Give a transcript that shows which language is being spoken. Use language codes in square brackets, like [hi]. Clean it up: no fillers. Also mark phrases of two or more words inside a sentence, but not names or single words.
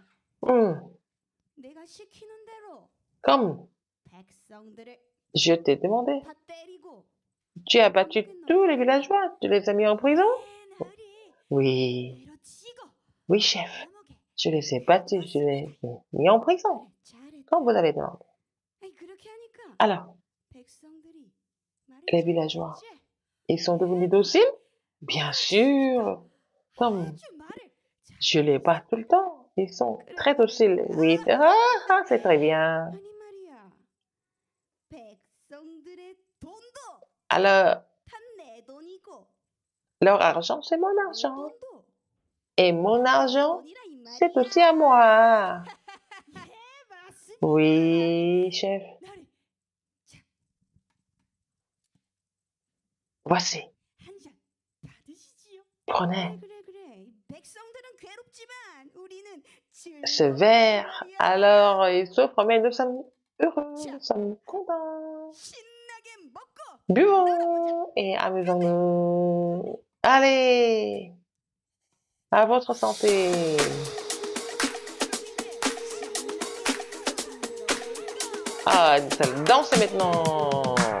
[ko] 내가 시키는 대로 [fr] Comme [ko] 백성들을 [fr] je t'ai demandé, [ko] 다 때리고 [fr] tu as battu tous les villageois, tu les as mis en prison? [ko] 내 나으리 [fr] Oui, [ko] 위로 찍어 [fr] oui, chef. [ko] 감옥에. [fr] Je les ai battus, je les ai mis en prison. [ko] 잘했다. [fr] Quand vous allez demander. [ko] 아이, 그렇게 하니까 [fr] Alors, [ko] 백성들이 말을 [fr] les villageois, [ko] 잘하지? [fr] ils sont devenus dociles? Bien sûr. Comme [ko] 아주 말을 [fr] je les bats tout le temps, ils sont très dociles. Oui, c'est très bien. [ko] 아니 말이야. 백성들의 돈도 [fr] Alors, [ko] 다 내 돈이고 [fr] leur argent, c'est mon [ko] 내 [fr] argent. [ko] 돈도 [fr] Et mon argent, [ko] 돈이라 이 말이야. [fr] c'est aussi à moi. [ko] 예, 맞습니다. [fr] Oui, chef. [ko] 나으리, [fr] Voici, [ko] 한잔 받으시지요. [fr] prenez [ko] 그래. 백성들은 괴롭지만 우리는 [fr] ce verre. Alors, ils souffrent, mais nous sommes heureux, nous sommes contents. [ko] 신나게 먹고 [fr] Buvons et amusons-nous. Allez, à votre santé. Ah, nous allons danser maintenant.